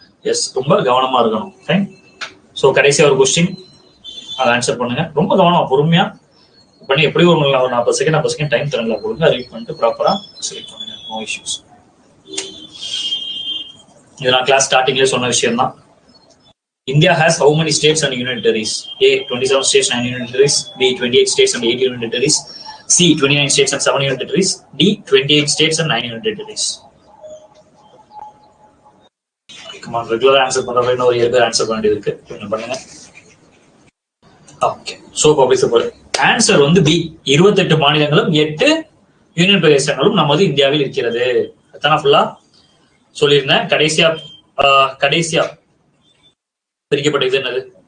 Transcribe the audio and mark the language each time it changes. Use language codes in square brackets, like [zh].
[ta] S, ரொம்ப கவனமா இருக்கணும். ஃபைன். ஸோ கடைசியா ஒரு கொஸ்டின், அதை ஆன்சர் பண்ணுங்க. ரொம்ப கவனமா பொறுமையா பண்ணி, எப்படி ஒரு 40 செகண்ட் டைம் தரல கொடுங்க. ரீட் பண்ணிட்டு ப்ராப்பரா செலக்ட் பண்ணுங்க. No issues. இது நான் கிளாஸ் ஸ்டார்டிங்ல சொன்ன விஷயம் தான். [en] India has how many states and union territories? A 27 states and union territories. B 28 states and 8 union territories. C 29 states and 7 union territories. D 28 states and 9 union territories. Come on, [ta] regular answer பண்றவங்க இன்னொரு 7 பேர் answer பண்ண வேண்டியது இருக்கு. என்ன பண்ணுங்க? Okay. So publish பண்ணு. Answer வந்து பி. 28 மாநிலங்களும் 8 யூனியன் பிரதேசங்களும் நமது இந்தியாவில் இருக்கிறது. அதான் ஃபுல்லா சொல்லியிருந்தேன். கடைசியா பிரிக்கப்பட்ட இது என்னது?